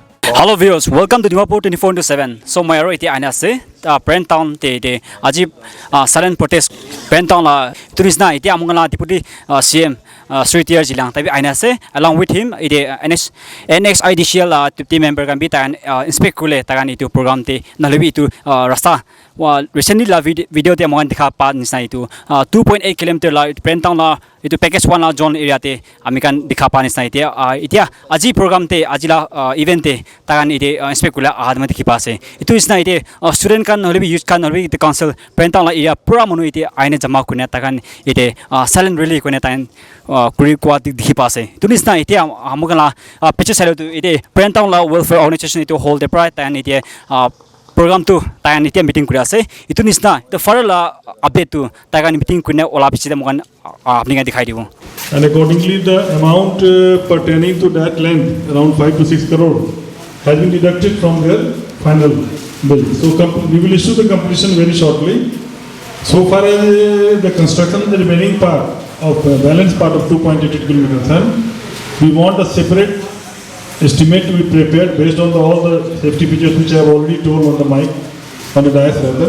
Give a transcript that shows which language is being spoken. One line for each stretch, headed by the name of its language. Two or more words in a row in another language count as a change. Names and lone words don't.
English: Hello viewers, welcome to Dimapur 24/7.
Naga Pidgin: So my aro iti aina se Brent Town te aji
English: silent protest
Naga Pidgin: Brent Town la turisna iti amungala
English: deputy CM
Naga Pidgin: Sri T.R.Zeliang tabi aina se
English: along with him
Naga Pidgin: iti NHIDCL
English: team member
Naga Pidgin: kan bi tan inspect kule tagan itu program te nalabi itu rasta recently la video te amongan dikha pa nisna itu 2.8 km la Brent Town la itu package 1 la
English: zone area
Naga Pidgin: te amikan dikha pa nisna itia aji program te aji la event te tagan ite inspect kula ahadma dikhi pa ase itu isna ite student kan nolibi youth kan nolibi
English: the council
Naga Pidgin: Brent Town la area pura monu ite aine jama kuna tagan ite
English: silent rally
Naga Pidgin: kuna tan kuri kwa dikhi pa ase itu isna ite amugala picture sale tu ite Brent Town la
English: welfare organization
Naga Pidgin: ite
English: hold the pride
Naga Pidgin: tan ite program tu tayan ite meeting kuri ase itu nisna
English: the further
Naga Pidgin: la update tu tagan meeting kuna ola pichida mokan apni ga dikhai dibo.
English: And accordingly the amount pertaining to that length around 5 to 6 crore has been deducted from their final bill. So we will issue the completion very shortly. So far as the construction of the remaining part of balance part of 2.88 km, we want a separate estimate to be prepared based on all the safety features which I have already told on the mic, on the dais rather.